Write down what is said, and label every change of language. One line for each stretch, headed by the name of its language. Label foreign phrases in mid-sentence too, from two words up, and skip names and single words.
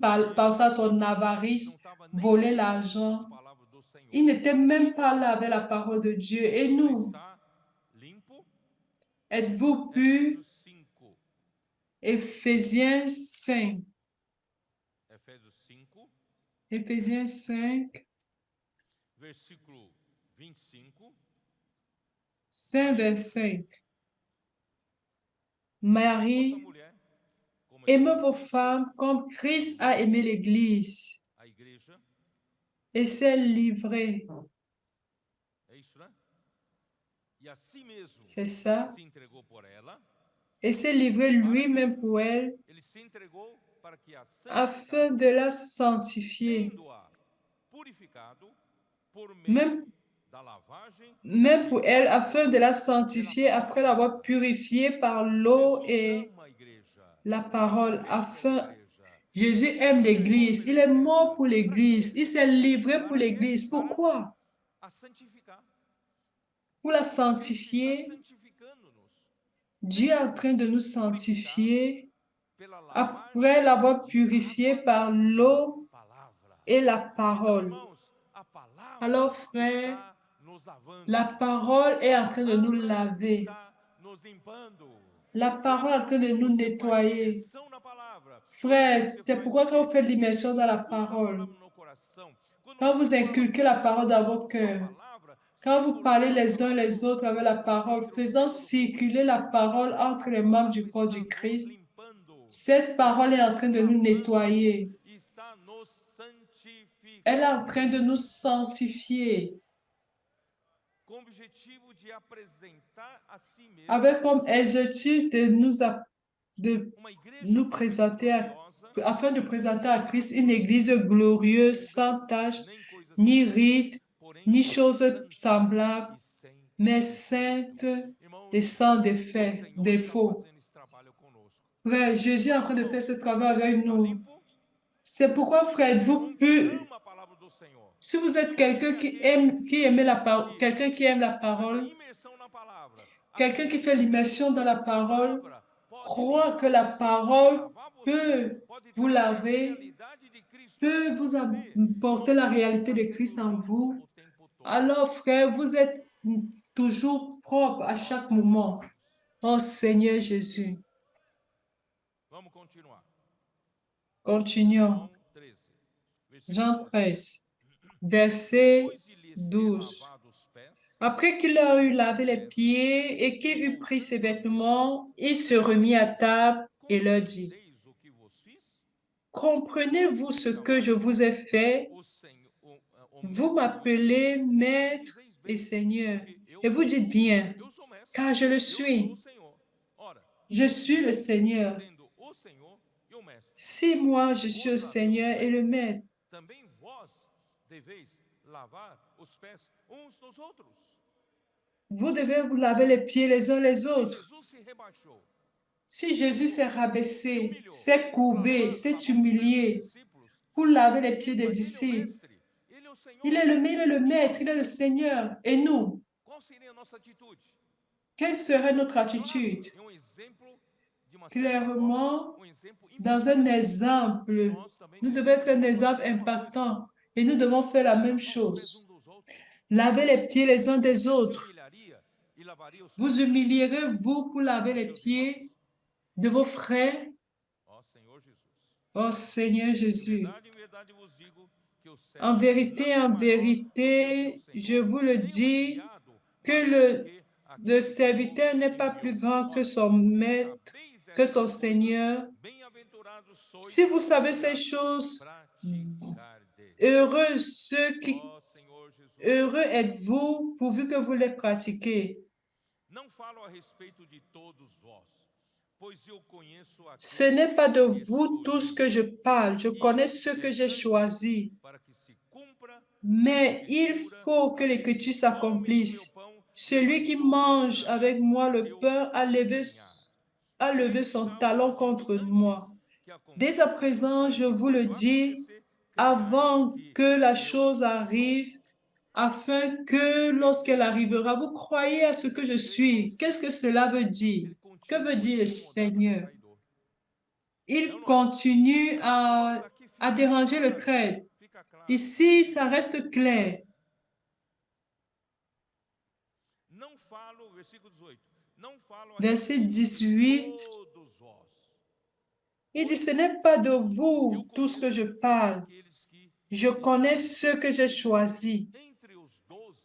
Portuguese: roubar dinheiro,
French: pensait à son
Portuguese: ele não
French: avarice,
Portuguese: estava nem
French: voler
Portuguese: ligando com as
French: l'argent.
Portuguese: palavras do
French: Il
Portuguese: Senhor.
French: n'était même pas là avec la
Portuguese: Irmãos,
French: parole de Dieu. Et
Portuguese: você
French: nous,
Portuguese: está limpo?
French: êtes-vous purs?
Portuguese: Efésios 5.
French: Éphésiens 5.
Portuguese: Efésios 5,
French: Éphésiens 5,
Portuguese: versículo 25.
French: 5, verset 5.
Portuguese: Ame vossa
French: Marie,
Portuguese: mulher, como é
French: aimez vos
Portuguese: Cristo,
French: femmes comme Christ a aimé l'Église
Portuguese: a igreja.
French: et s'est livré.
Portuguese: É isso, né? E assim mesmo
French: C'est ça.
Portuguese: se entregou por ela.
French: Et s'est livré
Portuguese: Para quê?
French: lui-même pour elle
Portuguese: Ele se entregou para que a
French: afin
Portuguese: santificasse,
French: de la sanctifier.
Portuguese: tendo-a purificado por meio
French: Même
Portuguese: da lavagem
French: même
Portuguese: de
French: pour elle,
Portuguese: água
French: afin de la
Portuguese: pela
French: sanctifier après
Portuguese: palavra.
French: l'avoir purifiée par l'eau
Portuguese: Jesus
French: et
Portuguese: ama a igreja.
French: la
Portuguese: Ele
French: parole,
Portuguese: morreu pela
French: afin,
Portuguese: igreja.
French: Jésus
Portuguese: Ele se
French: aime
Portuguese: entregou
French: l'Église,
Portuguese: pela
French: il est mort
Portuguese: igreja.
French: pour
Portuguese: Para quê?
French: l'Église, il s'est livré pour
Portuguese: Para quê?
French: l'Église.
Portuguese: Para
French: Pourquoi?
Portuguese: a santificar.
French: Pour la
Portuguese: Cristo está
French: sanctifier.
Portuguese: santificando-nos.
French: Dieu est en train de nous
Portuguese: Purificado
French: sanctifier
Portuguese: pela lavagem
French: après l'avoir
Portuguese: de
French: purifié
Portuguese: água
French: par
Portuguese: pela
French: l'eau
Portuguese: palavra.
French: et la
Portuguese: Então,
French: parole.
Portuguese: irmãos, a palavra
French: Alors, frère,
Portuguese: está nos lavando.
French: la parole est
Portuguese: A
French: en train de nous
Portuguese: palavra
French: laver.
Portuguese: está nos limpando.
French: La
Portuguese: Por
French: parole est
Portuguese: isso,
French: en train de
Portuguese: quando
French: nous
Portuguese: você faz
French: nettoyer.
Portuguese: imersão na palavra, quando
French: Frère,
Portuguese: você
French: c'est
Portuguese: faz
French: pourquoi
Portuguese: o
French: quand
Portuguese: quê?
French: vous faites
Portuguese: Você
French: l'immersion dans la
Portuguese: inculca a
French: parole,
Portuguese: palavra no coração. Quando
French: quand
Portuguese: você
French: vous
Portuguese: fala
French: inculquez la
Portuguese: uns
French: parole
Portuguese: com
French: dans
Portuguese: os
French: vos
Portuguese: outros a
French: cœurs,
Portuguese: palavra,
French: quand vous parlez
Portuguese: circulando a
French: les uns
Portuguese: palavra
French: les autres avec la parole,
Portuguese: entre os
French: faisant
Portuguese: membros do corpo de
French: circuler la
Portuguese: Cristo,
French: parole entre
Portuguese: essa
French: les membres
Portuguese: palavra
French: du corps
Portuguese: está
French: du
Portuguese: nos
French: Christ,
Portuguese: limpando,
French: cette parole est
Portuguese: está
French: en train
Portuguese: nos
French: de nous
Portuguese: lavando,
French: nettoyer.
Portuguese: está nos
French: Elle est en
Portuguese: santificando.
French: train de nous sanctifier
Portuguese: Com o objetivo de apresentar a si mesmo
French: avec comme objectif de de
Portuguese: uma igreja
French: nous présenter
Portuguese: gloriosa,
French: afin de présenter à Christ une église glorieuse, sans tache,
Portuguese: nem coisa
French: ni
Portuguese: semelhante,
French: rite,
Portuguese: porém
French: ni chose
Portuguese: santa
French: semblable,
Portuguese: e sem
French: mais
Portuguese: defeito.
French: sainte
Portuguese: Irmãos,
French: et sans
Portuguese: o
French: défait,
Portuguese: Senhor está
French: défaut.
Portuguese: fazendo esse trabalho conosco.
French: Frère, Jésus est en train de faire ce travail
Portuguese: Você
French: avec
Portuguese: está
French: nous.
Portuguese: limpo?
French: C'est pourquoi, frère,
Portuguese: Você é
French: êtes-vous
Portuguese: que
French: pur?
Portuguese: ama a palavra do Senhor.
French: Si vous
Portuguese: Se
French: êtes
Portuguese: você
French: quelqu'un
Portuguese: é aquele
French: qui aime la parole,
Portuguese: que
French: quelqu'un qui aime la
Portuguese: faz a
French: parole,
Portuguese: imersão na palavra,
French: quelqu'un qui fait
Portuguese: acredita
French: l'immersion dans
Portuguese: que
French: la
Portuguese: a
French: parole,
Portuguese: palavra pode
French: croit que
Portuguese: limpar
French: la
Portuguese: você, pode
French: parole
Portuguese: lavar você,
French: peut
Portuguese: pode
French: vous
Portuguese: trazer a
French: laver,
Portuguese: realidade de Cristo
French: peut
Portuguese: em
French: vous
Portuguese: você.
French: apporter
Portuguese: Irmão,
French: la
Portuguese: você
French: réalité
Portuguese: está
French: de
Portuguese: sendo
French: Christ en
Portuguese: limpo
French: vous.
Portuguese: o tempo todo.
French: Alors, frère, vous êtes toujours propre à chaque moment. Oh Seigneur Jésus.
Portuguese: Vamos continuar.
French: Continuons.
Portuguese: João 13,
French: Jean
Portuguese: versículo
French: 13,
Portuguese: 12.
French: verset
Portuguese: Depois de lhes ter
French: 12.
Portuguese: lavado os pés,
French: Après qu'il leur eut lavé les
Portuguese: disseram,
French: pieds et qu'il eut pris ses
Portuguese: voltando a
French: vêtements, il se remit à table et leur dit,
Portuguese: compreendeis o que vos fiz?
French: comprenez-vous ce que je vous ai fait?
Portuguese: O Senhor, o
French: Vous
Portuguese: mestre
French: m'appelez
Portuguese: e
French: Maître
Portuguese: dizeis
French: et
Portuguese: bem,
French: Seigneur,
Portuguese: porque
French: et vous dites bien,
Portuguese: eu sou mestre,
French: car je le
Portuguese: eu sou o
French: suis.
Portuguese: Senhor. Ora,
French: Je suis le Seigneur.
Portuguese: sendo o Senhor e o mestre,
French: Si moi je suis le
Portuguese: vos lavei os
French: Seigneur et le
Portuguese: pés,
French: Maître,
Portuguese: também vós deveis lavar os pés uns dos outros.
French: vous devez vous laver les pieds les uns les
Portuguese: Se
French: autres.
Portuguese: Jesus se rebaixou,
French: Si Jésus s'est
Portuguese: se
French: rabaissé,
Portuguese: humilhou
French: s'est courbé,
Portuguese: para
French: s'est
Portuguese: lavar os pés dos
French: humilié
Portuguese: discípulos,
French: pour laver les pieds des
Portuguese: ele é o
French: disciples,
Portuguese: mestre, ele é o Senhor.
French: il est le
Portuguese: E
French: Maître, il est
Portuguese: nós?
French: le Seigneur. Et nous,
Portuguese: Qual seria a nossa atitude?
French: quelle serait notre
Portuguese: Claro,
French: attitude?
Portuguese: em exemplo de uma certa forma,
French: Clairement,
Portuguese: exemplo
French: dans un
Portuguese: impactante.
French: exemple,
Portuguese: Nós também
French: nous devons
Portuguese: devemos
French: être un
Portuguese: fazer
French: exemple
Portuguese: a mesma coisa.
French: impactant et nous devons faire la même
Portuguese: Lavar os pés
French: chose.
Portuguese: uns dos outros.
French: Laver les pieds les uns des
Portuguese: Você se
French: autres.
Portuguese: humilharia e lavaria os
French: Vous
Portuguese: pés
French: humilierez-vous pour laver
Portuguese: dos
French: les
Portuguese: seus
French: pieds
Portuguese: irmãos?
French: de vos frères?
Portuguese: Ó Senhor Jesus.
French: Oh Seigneur Jésus.
Portuguese: Em verdade vos digo que o servo
French: En
Portuguese: não
French: vérité,
Portuguese: é
French: en
Portuguese: maior do que o seu
French: vérité, je
Portuguese: senhor,
French: vous le
Portuguese: nem o
French: dis
Portuguese: enviado
French: que
Portuguese: maior do que
French: le
Portuguese: aquele que
French: serviteur
Portuguese: o
French: n'est pas plus
Portuguese: enviou.
French: grand que
Portuguese: Ora,
French: son
Portuguese: se
French: maître,
Portuguese: sabeis
French: que
Portuguese: estas
French: son
Portuguese: coisas,
French: Seigneur.
Portuguese: bem-aventurados sois
French: Si vous savez
Portuguese: se
French: ces
Portuguese: as
French: choses,
Portuguese: praticardes.
French: heureux ceux qui,
Portuguese: Ó Senhor Jesus.
French: heureux êtes-vous pourvu que vous les pratiquez.
Portuguese: Não falo a respeito de todos vós, pois eu conheço
French: Ce
Portuguese: aqueles
French: n'est pas de
Portuguese: que
French: vous tous que
Portuguese: escolhi
French: je parle, je
Portuguese: e
French: connais ceux que j'ai
Portuguese: semelhantes
French: choisis.
Portuguese: para que se cumpra a
French: Mais il
Portuguese: escritura,
French: faut que
Portuguese: aquele
French: l'écriture
Portuguese: que come do meu
French: s'accomplisse.
Portuguese: pão
French: Celui qui
Portuguese: levantou
French: mange
Portuguese: contra mim
French: avec moi le
Portuguese: seu
French: pain
Portuguese: calcanhar.
French: a levé
Portuguese: Desde
French: son
Portuguese: já
French: talon
Portuguese: vos digo
French: contre
Portuguese: antes
French: moi.
Portuguese: que
French: Dès à
Portuguese: aconteça,
French: présent,
Portuguese: para
French: je
Portuguese: que
French: vous le
Portuguese: quando
French: dis,
Portuguese: acontecer, creiais
French: avant
Portuguese: que
French: que la
Portuguese: eu
French: chose arrive,
Portuguese: sou.
French: afin que lorsqu'elle arrivera, vous croyez à ce que je suis. Qu'est-ce que cela veut dire?
Portuguese: Ele
French: Que veut
Portuguese: continua
French: dire le
Portuguese: incomodado com o
French: Seigneur?
Portuguese: traidor.
French: Il continue
Portuguese: Irmãos, aqui
French: à
Portuguese: fica
French: déranger le
Portuguese: claro,
French: traître.
Portuguese: fica claro.
French: Ici, ça reste clair.
Portuguese: Não falo, versículo 18, não falo a
French: Verset
Portuguese: respeito de
French: 18,
Portuguese: todos vós.
French: il dit, ce n'est pas de
Portuguese: Eu
French: vous tous que je
Portuguese: conheço
French: parle.
Portuguese: aqueles que
French: Je connais ceux que j'ai choisis.
Portuguese: entre os 12,